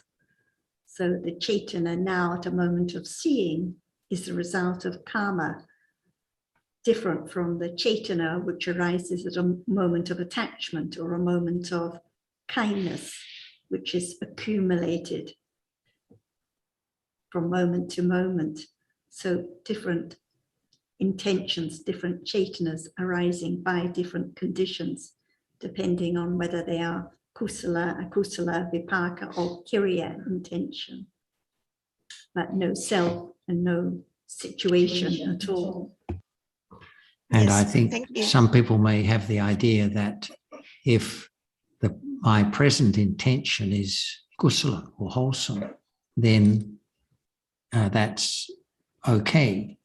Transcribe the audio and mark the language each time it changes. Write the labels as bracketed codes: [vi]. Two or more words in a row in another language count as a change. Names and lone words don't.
[en] So the cetana now at a moment of seeing is the result of karma, different from the cetana which arises at a moment of attachment or a moment of kindness, which is accumulated from moment to moment. So different intentions, different cetanas arising by different conditions, depending on whether they are kusala, akusala, vipaka, or kiriya intention. But no self and no situation at all. And Yes, I think thank you. some people may have the idea that if my present intention is kusala or wholesome, then that's okay.